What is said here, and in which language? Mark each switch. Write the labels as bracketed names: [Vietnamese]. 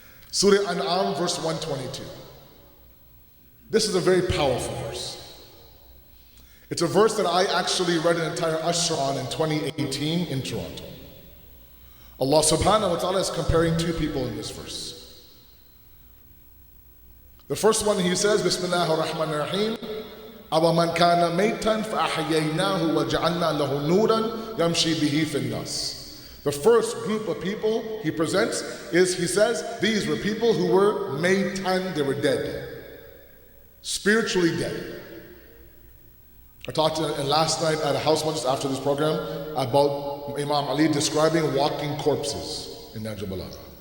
[English] Surah An'am, verse 122. This is a very powerful verse. It's a verse that I actually read an entire Ashra on in 2018 in Toronto. Allah subhanahu wa ta'ala is comparing two people in this verse. The first one, he says, [Arabic] Bismillahir Rahmanir Rahim, أَوَمَنْ كَانَ مَيْتًا فَأَحْيَيْنَاهُ وَجَعَلْنَا لَهُ نُورًا يَمْشِي بِهِ فِي النَّاسِ. [English] The first group of people he presents is, he says, these were people who were maitan, they were dead. Spiritually dead. I talked last night at a house once after this program about Imam Ali describing walking corpses in Nahj al-Balagha.